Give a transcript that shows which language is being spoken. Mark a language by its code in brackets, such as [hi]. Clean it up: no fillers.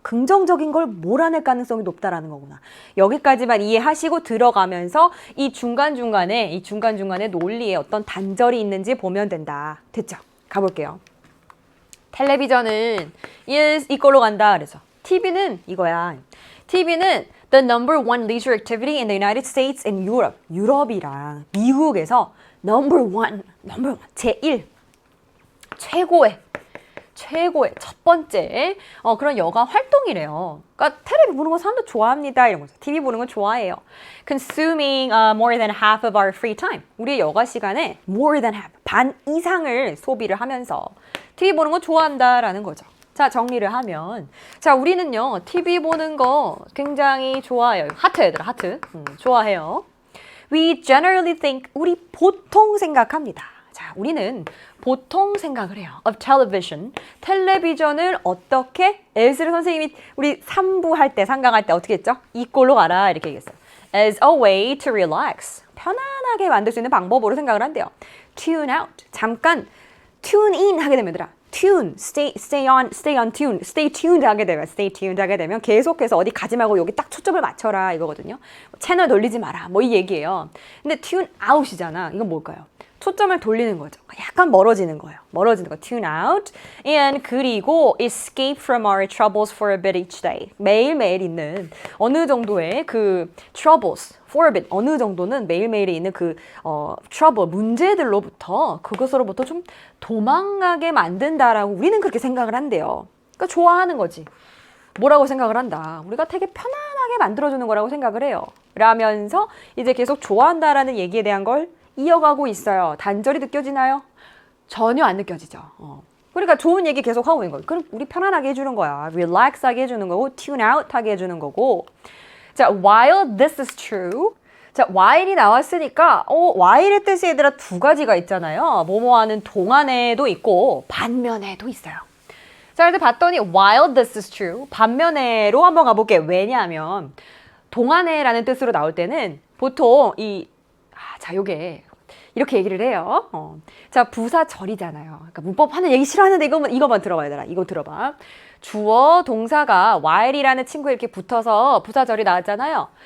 [ko] 긍정적인 걸 몰아낼 가능성이 높다라는 거구나. 여기까지만 이해하시고 들어가면서 이 중간중간에 논리에 어떤 단절이 있는지 보면 된다. 됐죠? 가볼게요. 텔레비전은 이걸로 간다. 그래서 TV는 이거야. [en] TV는 the number one leisure activity in the United States and Europe. [ko] 유럽이랑 미국에서 number one 제1 최고의 첫 번째 그런 여가 활동이래요. 그러니까 텔레비 보는 거 사람들 좋아합니다. 이런 거죠. TV 보는 거 좋아해요. [en] Consuming more than half of our free time. [ko] 우리의 여가 시간에 [en] more than half, [ko] 반 이상을 소비를 하면서 TV 보는 거 좋아한다라는 거죠. 자, 정리를 하면, 자, 우리는요 TV 보는 거 굉장히 좋아해요. 하트 얘들아, 하트. 좋아해요. [en] We generally think, [ko] 우리 보통 생각합니다. 자, 우리는 보통 생각을 해요. [en] Of television. [ko] 텔레비전을 어떻게? 에스르 선생님이 우리 3부 할 때, 상강할 때 어떻게 했죠? 이꼴로 가라 이렇게 얘기했어요. [en] As a way to relax. [ko] 편안하게 만들 수 있는 방법으로 생각을 한대요. Tune out. 잠깐 tune in 하게 되면 얘들아, tune, [en] stay on tune, stay tuned [ko] 하게 되면 계속해서 어디 가지 말고 여기 딱 초점을 맞춰라 이거거든요. 채널 돌리지 마라 뭐 이 얘기예요. 근데 tune out이잖아. 이건 뭘까요? 초점을 돌리는 거죠. 약간 멀어지는 거예요. 멀어지는 거. Tune out. [en] And [ko] 그리고 [en] escape from our troubles for a bit each day. [ko] 매일매일 있는 어느 정도의 그 [en] troubles for a bit. [ko] 어느 정도는 매일매일에 있는 그 trouble, 문제들로부터 그것으로부터 좀 도망가게 만든다라고 우리는 그렇게 생각을 한대요. 그러니까 좋아하는 거지. 뭐라고 생각을 한다. 우리가 되게 편안하게 만들어주는 거라고 생각을 해요. 라면서 이제 계속 좋아한다라는 얘기에 대한 걸 이어가고 있어요. 단절이 느껴지나요? 전혀 안 느껴지죠. 그러니까 좋은 얘기 계속 하고 있는 거예요. 그럼 우리 편안하게 해주는 거야. relax하게 해주는 거고, tune out 하게 해주는 거고. 자, [en] while this is true. [ko] 자, while이 나왔으니까, while의 뜻이 얘들아 두 가지가 있잖아요. 뭐뭐하는 동안에도 있고, 반면에도 있어요. 자, 그래서 봤더니 [en] while this is true. [ko] 반면에로 한번 가볼게요. 왜냐하면, 동안에라는 뜻으로 나올 때는 보통 자, 요게 이렇게 얘기를 해요. 자, 부사절이잖아요. 그러니까 문법 하는 얘기 싫어하는데 이거만 들어봐야 되나? 이거 들어봐. 주어 동사가 while이라는 친구에 이렇게 붙어서 부사절이 나왔잖아요.